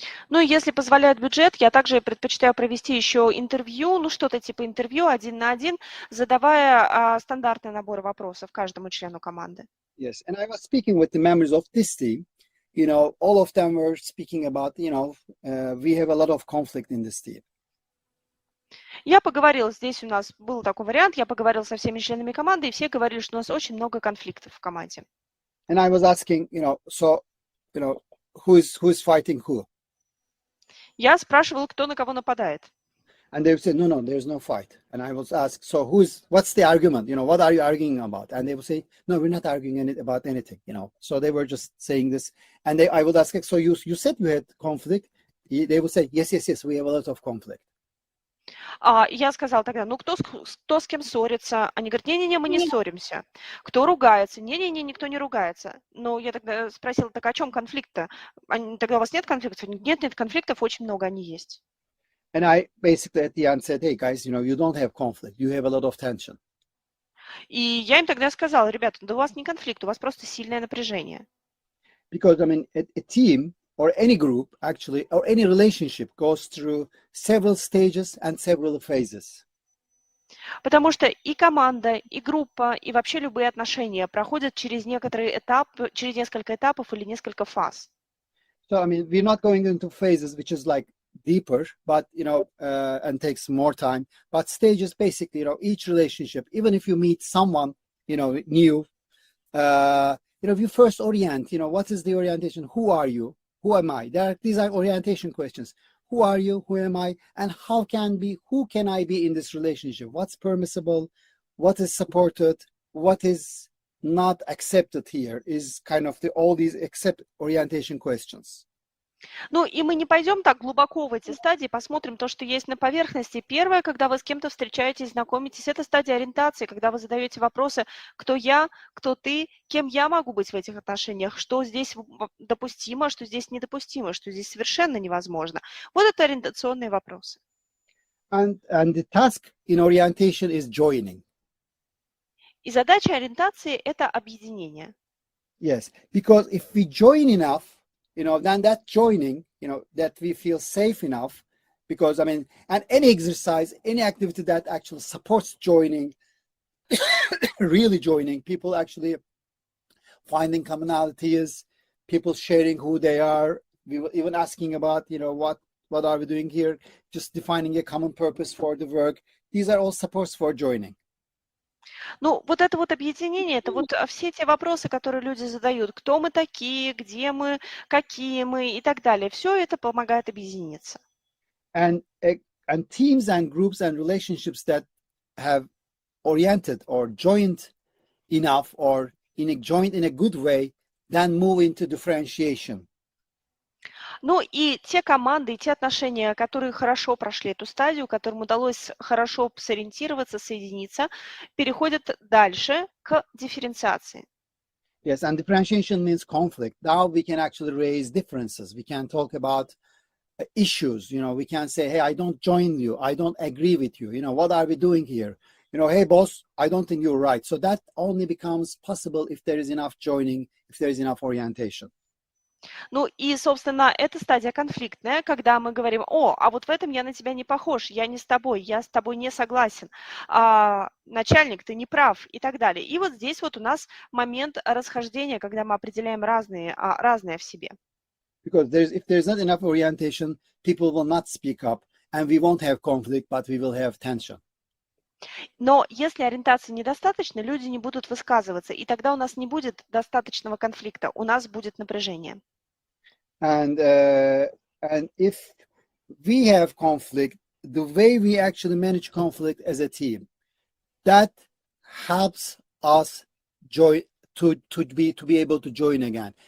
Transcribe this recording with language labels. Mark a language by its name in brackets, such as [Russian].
[Russian] Ну, и если позволяет бюджет, я также предпочитаю провести еще интервью, ну, что-то типа интервью 1 на 1, задавая стандартный набор вопросов каждому члену команды. [English] Yes, and I was speaking with the members of this team. You know, all of them were speaking about, we have a lot of conflict in this team. [Russian] Я поговорила, здесь у нас был такой вариант, я поговорила со всеми членами команды, и все говорили, что у нас очень много конфликтов в команде. [English] And I was asking, who's fighting who? [Russian] Я спрашивала, кто на кого нападает. [English] And they would say, no, there's no fight. And I was asked, so what's the argument? What are you arguing about? And they would say, no, we're not arguing about anything, So they were just saying this. And I would ask, so you said you had conflict. They would say, yes, we have a lot of conflict. [Russian] Я сказала тогда, ну, кто с кем ссорится? Они говорят, не-не-не, мы не ссоримся. Кто ругается? Не-не-не, никто не ругается. Но я тогда спросила, так о чем конфликт-то? Тогда у вас нет конфликтов? Нет конфликтов, очень много они есть. [English] And I basically at the end said, hey guys, you don't have conflict, you have a lot of tension. [Russian] И я им тогда сказала, ребята, да у вас не конфликт, у вас просто сильное напряжение. [English] Because, a team or any group, actually, or any relationship goes through several stages and several phases. [Russian] Потому что и команда, и группа, и вообще любые отношения проходят через некоторые этапы, через несколько этапов или несколько фаз. [English] So, we're not going into phases which is like deeper, but, and takes more time. But stages, basically, each relationship, even if you meet someone, new, if you first orient, what is the orientation? Who are you? Who am I? These are orientation questions. Who are you? Who am I? And who can I be in this relationship? What's permissible? What is supported? What is not accepted here is kind of all these orientation questions. [Russian] Ну, и мы не пойдем так глубоко в эти стадии, посмотрим то, что есть на поверхности. Первое, когда вы с кем-то встречаетесь, знакомитесь, это стадия ориентации, когда вы задаете вопросы, кто я, кто ты, кем я могу быть в этих отношениях, что здесь допустимо, что здесь недопустимо, что здесь совершенно невозможно. Вот это ориентационные вопросы. [English] And the task in orientation is joining. [Russian] И задача ориентации – это объединение. [English] Yes, because if we join enough, then that joining, that we feel safe enough, because, and any exercise, any activity that actually supports joining, really joining, people actually finding commonalities, people sharing who they are, we were even asking about, what are we doing here, just defining a common purpose for the work. These are all supports for joining. [Russian] Ну, вот это вот объединение, это вот все те вопросы, которые люди задают. Кто мы такие, где мы, какие мы и так далее. Все это помогает объединиться. [English] And teams and groups and relationships that have oriented or joined enough or joined in a good way, then move into differentiation. [Russian] Ну и те команды, и те отношения, которые хорошо прошли эту стадию, которым удалось хорошо сориентироваться, соединиться, переходят дальше к дифференциации. [English] Yes, and differentiation means conflict. Now we can actually raise differences. We can talk about issues. We can say, hey, I don't join you. I don't agree with you. What are we doing here? Hey, boss, I don't think you're right. So that only becomes possible if there is enough joining, if there is enough orientation. [Russian] Ну и, собственно, это стадия конфликтная, когда мы говорим, а вот в этом я на тебя не похож, я не с тобой, я с тобой не согласен, начальник, ты не прав и так далее. И вот здесь вот у нас момент расхождения, когда мы определяем разное в себе. [English] Because if there's not enough orientation, people will not speak up, and we won't have conflict, but we will have tension. [Russian] Но если ориентации недостаточно, люди не будут высказываться, и тогда у нас не будет достаточного конфликта, у нас будет напряжение. [English] And if we have conflict, the way we actually manage conflict as a team, that helps us to be able to join again.